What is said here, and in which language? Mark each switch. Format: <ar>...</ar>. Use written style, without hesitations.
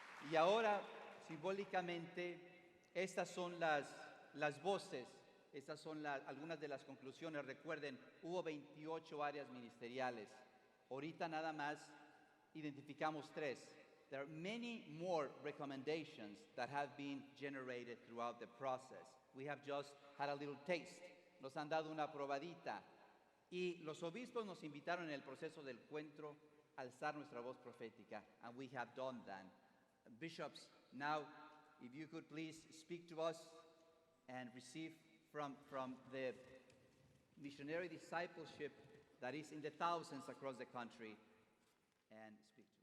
<es>Y ahora, simbólicamente, estas son las voces, estas son algunas de las conclusiones. Recuerden, hubo 28 áreas ministeriales. Ahorita nada más identificamos 3.</es> <en>There are many more recommendations that have been generated throughout the process. We have just had a little taste.</en> <es>Nos han dado una probadita. Y los obispos nos invitaron en el proceso del encuentro a alzar nuestra voz profética.</es> <en>And we have done that. Bishops, now, if you could please speak to us and receive from the missionary discipleship that is in the thousands across the country, and</en>